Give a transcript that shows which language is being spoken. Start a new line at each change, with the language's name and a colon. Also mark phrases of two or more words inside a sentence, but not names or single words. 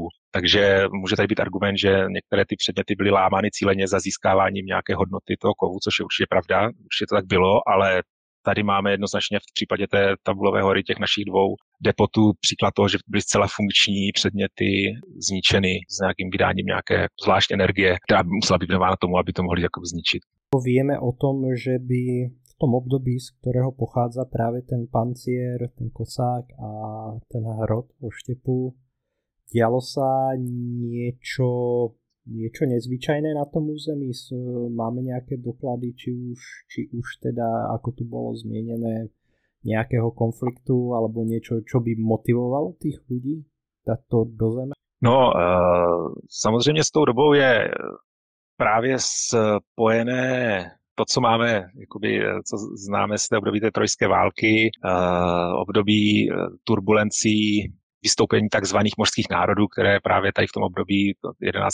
Czech: Takže může tady být argument, že některé ty předměty byly lámány cíleně za získáváním nějaké hodnoty toho kovu, což je určitě pravda, určitě to tak bylo, ale tady máme jednoznačně v případě té tabulové hory těch našich dvou depotů příklad toho, že byly zcela funkční předměty zničeny s nějakým vydáním nějaké zvlášť energie, která by musela být věnována tomu, aby to mohli jakoby zničit.
Slovak: Vieme o tom, že by v tom období, z ktorého pochádza práve ten pancier, ten kosák a ten hrot vo Štepu, dialo sa niečo nezvyčajné na tom území? Máme nejaké doklady, či už teda, ako tu bolo zmienené, nejakého konfliktu alebo niečo, čo by motivovalo tých ľudí dať to do zeme?
Czech: No, samozřejmě s tou dobou je právě spojené to, co máme, jakoby, co známe z té období té trojské války, období turbulencí, vystoupení takzvaných mořských národů, které právě tady v tom období 11.